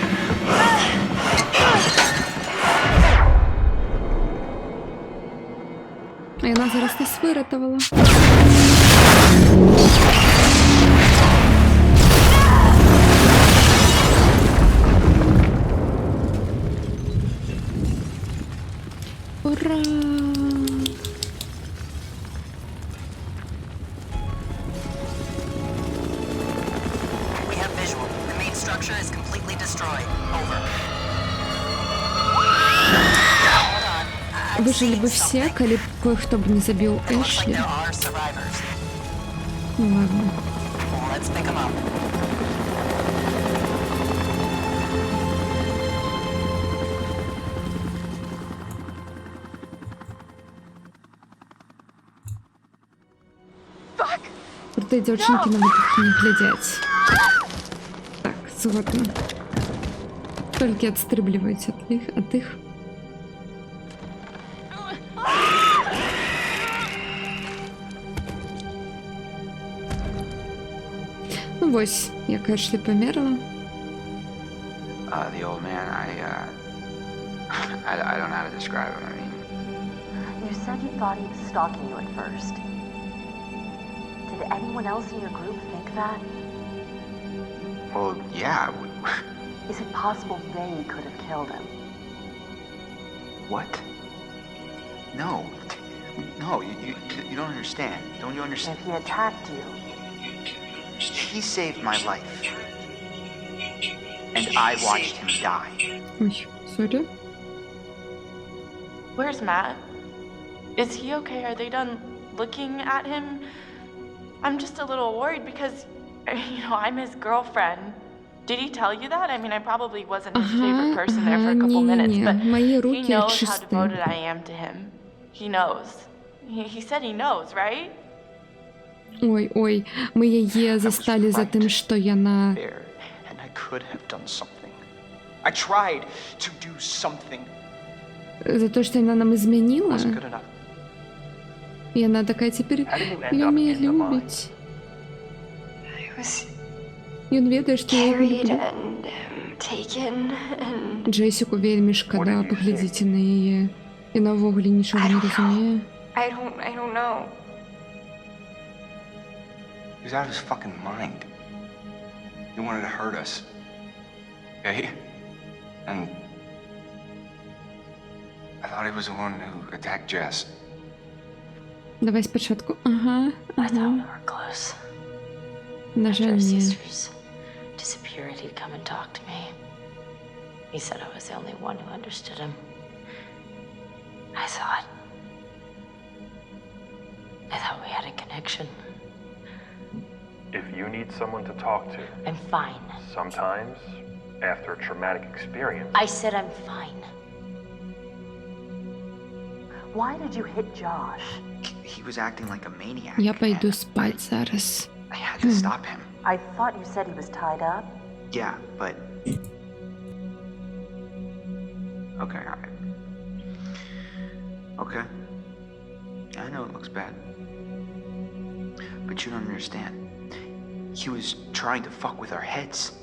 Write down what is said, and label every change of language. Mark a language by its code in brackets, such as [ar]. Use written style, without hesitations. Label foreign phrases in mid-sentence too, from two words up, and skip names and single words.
[be] А яна зараз нас выратавала. Ура! [en] We have visual. The main structure is completely destroyed. Over. [ru] Выжили бы все, [be] калі б кое-хто б не забіў Эшлі. Ну ладно. [en] Let's pick 'em up. [be] Крутые дзяўчынкі на выпадкі не глядзяць. Так, згодна. Толькі адстрыбліваюць ад іх. Ну вось, як Эшлі памерла. [en] The old man, I don't know how to describe him. I mean, You said you thought he was stalking you at first. Did anyone else in your group think that? well, yeah. Is it possible they could have killed him? What? No. No, you don't understand. Don't you understand? If he attacked you, He saved my life. And I watched him die. [be] Ой, сорі. [en] Where's Matt? Is he okay? Are they done looking at him? I'm just a little worried because, I'm his girlfriend. Did he tell you that? I mean, I probably wasn't his favorite person there for a couple minutes, but he knows how devoted I am to him. He knows. He said he knows, right? [be] Ой, мы яе засталі за тым, што яна... [en] And I could have done something. I tried to do something. [be] За то, што яна нам изменіла. [en] Wasn't good enough. [be] І яна такая цяпер мяне любіць. Ён ведае, што я яго люблю. Джесіку вельмі шкада, паглядзіце на яе. Яна ўвогуле нічога не разумее. [en] I don't know. He's out of his fucking mind. He wanted to hurt us. Okay? And I thought he was the one who attacked Jess. [uk] Давай спочатку. Ага. [en] I thought we were close. [be] На [en] After [be] жаль, [en] his [be] ні. [en] sister's disappeared, he'd come and talk to me. He said I was the only one who understood him. I thought we had a connection. If you need someone to talk to, I'm fine. sometimes, after a traumatic experience, I said I'm fine. Why did you hit Josh? He was acting like a maniac. [be] Я пойду спать зараз. [en] I had to stop him. I thought you said he was tied up. Yeah, but... Okay, all right. Okay. I know it looks bad. But you don't understand. He was trying to fuck with our heads.